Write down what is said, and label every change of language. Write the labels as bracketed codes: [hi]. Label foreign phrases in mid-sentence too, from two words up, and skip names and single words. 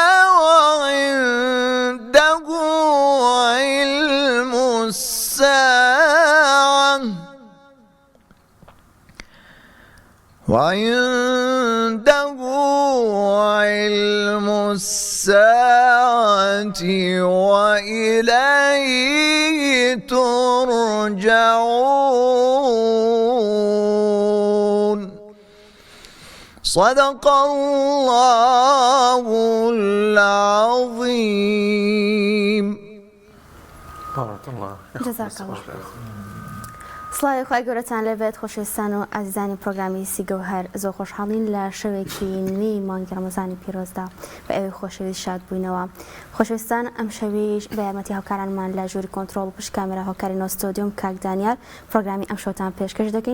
[ar] وعنده علم الساعة وإليه ترجعون. صدق الله العظيم. بارك الله. جزاك الله. [ckb] سڵاوی خۆی گەورەتان لەبێت خۆشەویستان و ئازیزانی پرۆگرامی سیگەوهەر زۆر خۆشحاڵین لە شەوێکی نوێی مانگی ڕەمەزانی پیرۆزدا بە ئێوەی خۆشەویست شاد بووینەوە. خۆشەویستان ئەم شەویش بە یارمەتی هاوکارانمان لە ژووری کۆنتڕۆڵ و پشت کامێرا هۆکاری نۆستۆدیۆم کاک دانیال پرۆگرامی ئەم شەوتان پێشکەش دەکەین.